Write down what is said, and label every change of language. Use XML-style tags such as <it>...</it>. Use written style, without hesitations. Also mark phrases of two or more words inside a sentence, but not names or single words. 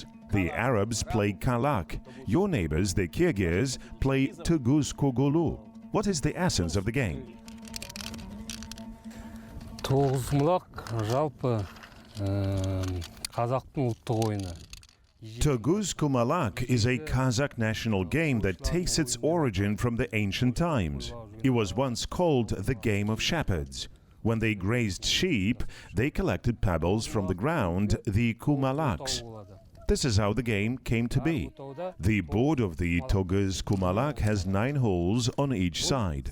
<en>The Arabs play kalak. Your neighbors, the Kyrgyz, play tuguz kogulu. What is the essence of the game?</en> <kk>Тоғызқұмалақ жалпы қазақтың ұлттық ойыны.</kk> <en>Tuguz Kumalak is a Kazakh national game that takes its origin from the ancient times. It was once called the game of shepherds. When they grazed sheep, they collected pebbles from the ground, the kumalaks. This is how the game came to be. The board of the Tuguz Kumalak has 9 holes on each side.</en>